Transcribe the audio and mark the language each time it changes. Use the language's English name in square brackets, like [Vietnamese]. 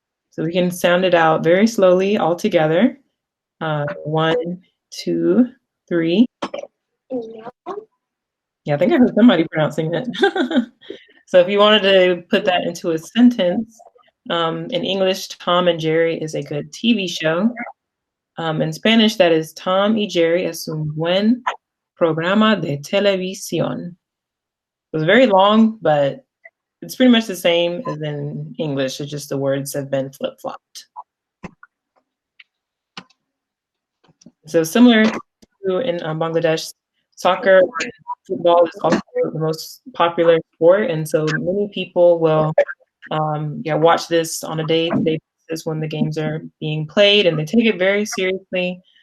[English] So we can sound it out very slowly all together. 1, 2, 3. Yeah, I think I heard somebody pronouncing it. So if you wanted to put that into a sentence, in English, Tom and Jerry is a good TV show. In Spanish, that is [Spanish] Tom y Jerry es un buen programa de televisión. [English] It was very long, but it's pretty much the same as in English. It's just the words have been flip-flopped. So similar to in Bangladesh, soccer, football is also the most popular sport, and so many people will watch this on a day-to-day basis when the games are being played, and they take it very seriously.